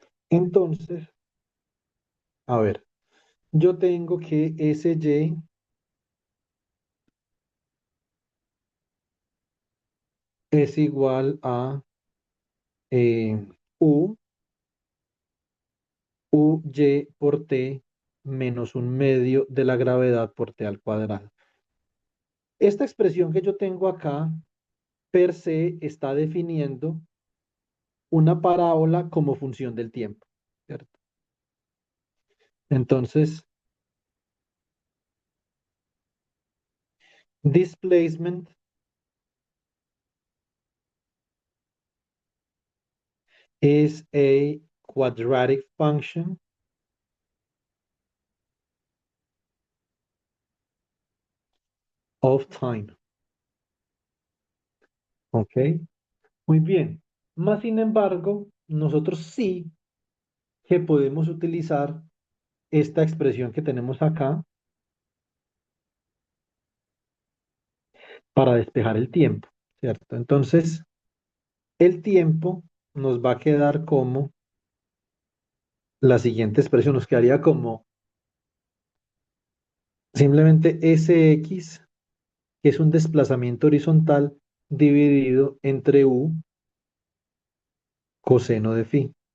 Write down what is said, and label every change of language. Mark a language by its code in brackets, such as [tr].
[es] Entonces, a ver, yo tengo que SY es igual a eh, U, UY por T menos un medio de la gravedad por T al cuadrado. Esta expresión que yo tengo acá, per se, está definiendo una parábola como función del tiempo, ¿cierto? [en] Entonces, displacement is a quadratic function of time. [es] ¿Ok? Muy bien. Más sin embargo, nosotros sí que podemos utilizar esta expresión que tenemos acá para despejar el tiempo, ¿cierto? Entonces, el tiempo nos va a quedar como la siguiente expresión, nos quedaría como simplemente Sx, que es un desplazamiento horizontal dividido entre U, coseno de phi.